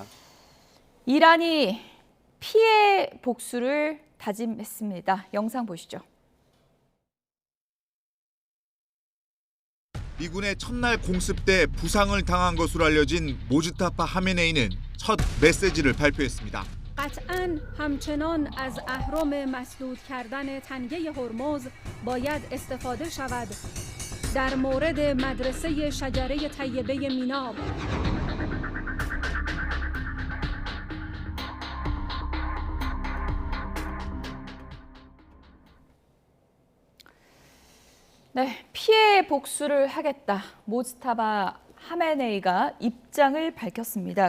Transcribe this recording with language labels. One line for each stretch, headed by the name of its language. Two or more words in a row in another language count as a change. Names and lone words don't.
Korean: 이란이 피해 복수를 다짐했습니다. 영상 보시죠. 미군의 첫날 공습 때 부상을 당한 것으로 알려진 모즈타파 하메네이는 첫 메시지를 발표했습니다.
Persian: قطعاً همچنان از اهرم مسدود کردن تنگه هرمز باید استفاده شود. در مورد مدرسه شجره طیبه میناب
Korean: 네, 피해 복수를 하겠다. 모즈타바 하메네이가 입장을 밝혔습니다.